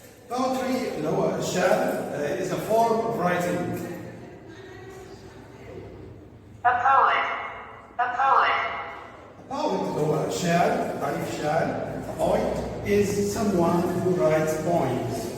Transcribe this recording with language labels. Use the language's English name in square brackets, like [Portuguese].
[English] Poetry [Arabic] اللي هو الشعر [English] is a form of writing. A poet. A poet [Arabic] اللي هو الشاعر تعريف الشاعر. [English] A poet is someone who writes poems.